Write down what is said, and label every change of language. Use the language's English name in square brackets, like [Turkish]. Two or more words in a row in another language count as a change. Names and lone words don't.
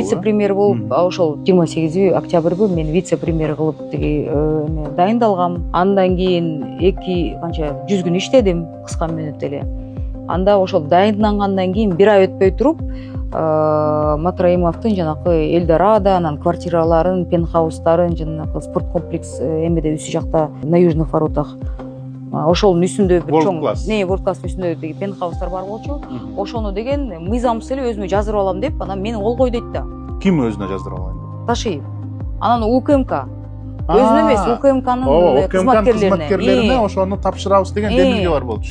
[Kyrgyz] Вице-премьер болуп, ошол 28 октябрбы мен вице-премьер кылып дайындалгам. Андан кийин 100 күн иштедим, кыска мүнөттө эле. Анда ошол дайындангандан кийин бир ай өтпөй туруп, Матраимовдун жанакы Эльдорадо, анан квартираларын, пентхаустарын, жанакы спорт комплекс эмеде үсү жакта [Russian] на южных воротах. [Kyrgyz] Ошонун үстүндө бир чоң World Class үстүндө деги пентхаустар бар болчу. Ошону деген мыйзамсыз эле өзүмө жаздырып алам деп, анан мени кол кой дейт да. Ким өзүнө жаздырып алайын деп? Ташиев. Анан УКМК. Өзүнө эмес, УКМКнын кызматкерлерине ошону тапшырабыз деген демилге бар болчу.